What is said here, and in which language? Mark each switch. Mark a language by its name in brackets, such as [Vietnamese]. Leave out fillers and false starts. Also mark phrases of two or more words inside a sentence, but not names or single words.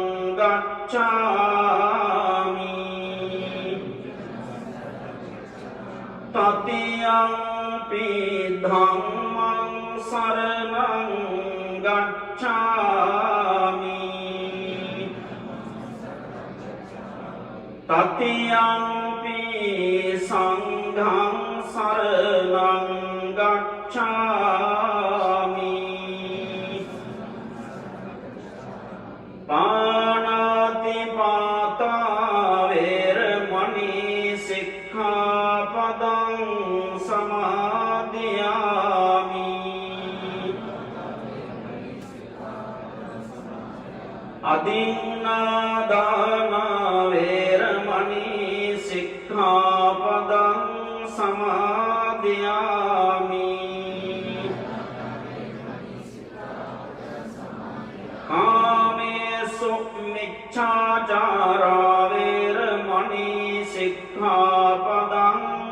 [Pali] गच्छामि तृतीयंपि धम्मं शरणं गच्छामि तृतीयंपि संघं शरणं गच्छामि पाणातिपाता वेरमणि सिक्खापदं समादयामि अदिन्नादाना वेरमणि सिक्खापदं समादयामि कामेषु मिच्छाचारा वेरमणि सिक्खापदं